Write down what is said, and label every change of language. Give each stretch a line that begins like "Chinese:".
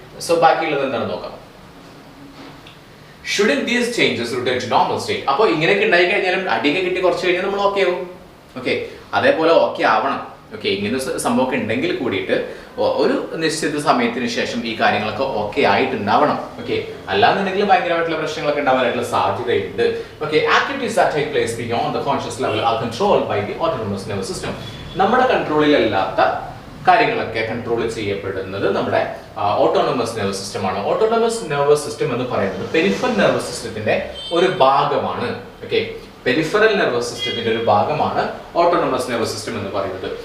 English: so
Malayalam: ബാക്കിയുള്ളത് എന്താണെന്ന് നോക്കാം.
English: Shouldn't these changes return to normal state?
Malayalam: അപ്പോൾ ഇങ്ങനെയൊക്കെ ഉണ്ടായി കഴിഞ്ഞാലും അടിയൊക്കെ കിട്ടി കുറച്ച് കഴിഞ്ഞാൽ നമ്മൾ ഓക്കെ ആവും. ഓക്കെ, അതേപോലെ ഓക്കെ ആവണം. ഓക്കെ, ഇങ്ങനെ സംഭവമൊക്കെ ഉണ്ടെങ്കിൽ കൂടിയിട്ട് ഒരു നിശ്ചിത സമയത്തിന് ശേഷം ഈ കാര്യങ്ങളൊക്കെ ഓക്കെ ആയിട്ടുണ്ടാവണം. ഓക്കെ, അല്ലാന്നുണ്ടെങ്കിൽ ഭയങ്കരമായിട്ടുള്ള പ്രശ്നങ്ങളൊക്കെ ഉണ്ടാവാനായിട്ടുള്ള സാധ്യതയുണ്ട്.
English: Okay, activities that take place beyond the conscious level are controlled by the autonomous nervous system.
Malayalam: നമ്മുടെ കൺട്രോളിലല്ലാത്ത കാര്യങ്ങളൊക്കെ കൺട്രോൾ ചെയ്യപ്പെടുന്നത് നമ്മുടെ ഓട്ടോണമസ് നെർവസ് സിസ്റ്റം ആണ്. ഓട്ടോണമസ് നെർവസ് സിസ്റ്റം എന്ന് പറയുന്നത് പെരിഫറൽ നെർവസ് സിസ്റ്റത്തിന്റെ ഒരു ഭാഗമാണ്. ഓക്കെ, പെരിഫറൽ നെർവസ് സിസ്റ്റത്തിന്റെ ഒരു ഭാഗമാണ് ഓട്ടോണമസ് നെർവസ് സിസ്റ്റം എന്ന് പറയുന്നത്.